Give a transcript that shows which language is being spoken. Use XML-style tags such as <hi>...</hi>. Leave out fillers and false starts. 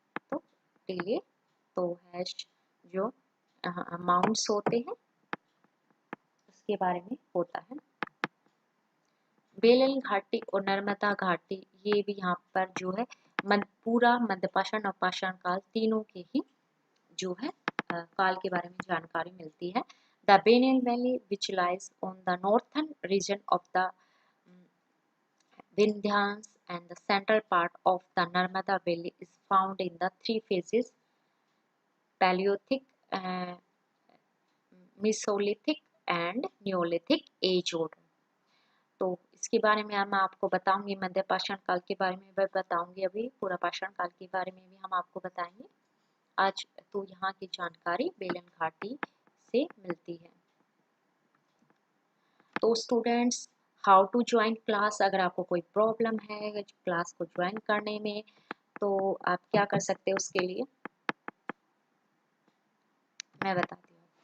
<hi>तो टीले, तो हैश जो माउंट्स होते हैं, के बारे में होता है। बेलन घाटी और नर्मदा घाटी, ये भी यहाँ पर जो है पूरा मध्यपाषाण और पाषाण काल तीनों के ही जो है काल के बारे में जानकारी मिलती है।</hi> <en>The बेनियल valley which lies on the northern reason of the Vindhyas and the central part of the Narmada Valley is found in the three phases: Paleolithic, Mesolithic and Neolithic age order।</en> <hi>तो इसके बारे में मैं आपको बताऊंगी, मध्य पाषाण काल के बारे में भी बताऊंगी, अभी पूरा पाषाण काल के बारे में भी हम आपको बताएंगे। आज तो यहाँ की जानकारी बेलन घाटी से मिलती है। तो students, how to join class, अगर आपको कोई प्रॉब्लम है क्लास को ज्वाइन करने में तो आप क्या कर सकते हो, उसके लिए मैं बताती हूँ।</hi>